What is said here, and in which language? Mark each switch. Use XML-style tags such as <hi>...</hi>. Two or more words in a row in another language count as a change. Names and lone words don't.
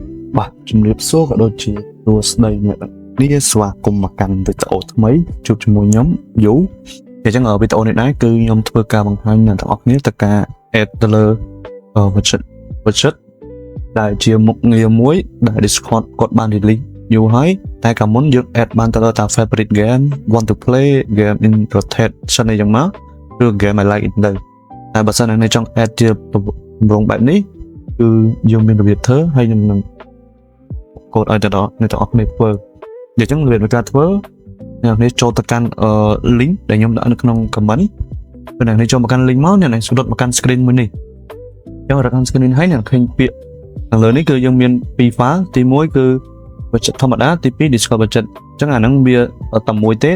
<km>បាទជំរាបសួរក៏ដូចជាសួស្តីអ្នកនេះស្វាគមន៍មកកាន់វីដេអូថ្មីជួបជាមួយខ្ញុំយូអញ្ចឹងវីដេអូនេះដែរគឺខ្ញុំធ្វើការបង្ហាញអ្នកទាំងអស់គ្នាទៅការ add ទៅលើwidget ដែលជាមុខងារមួយដែល Discord គាត់បាន release យូរហើយតែកាលមុនយើង add បានទៅលើតាម</km> <en>favorite game want to play game in rotation</en> <km>អីចឹងមកឬ</km> <en>game I like it</en> <km>ទៅតែបើសិនអ្នកចង់ add ជាទម្រង់បែបនេះគឺយើង មានរបៀបធ្វើហើយខ្ញុំនឹងកូដឲ្យទៅដល់អ្នកទាំងអស់គ្នាធ្វើអញ្ចឹងរបៀបនៃការធ្វើអ្នកនេះចូលទៅកាន់link ដែលខ្ញុំដាក់នៅក្នុង comment ពេលអ្នកនេះចូលមកកាន់ link មកអ្នកនេះស្រុតមកកាន់ screen មួយនេះអញ្ចឹងរកកាន់ screen ហើយអ្នកឃើញពាក្យខាងលើនេះគឺយើងមាន2 file ទី1គឺ budget ធម្មតាទី2 Discord budget អញ្ចឹងអាហ្នឹងវាតែមួយទេ</km>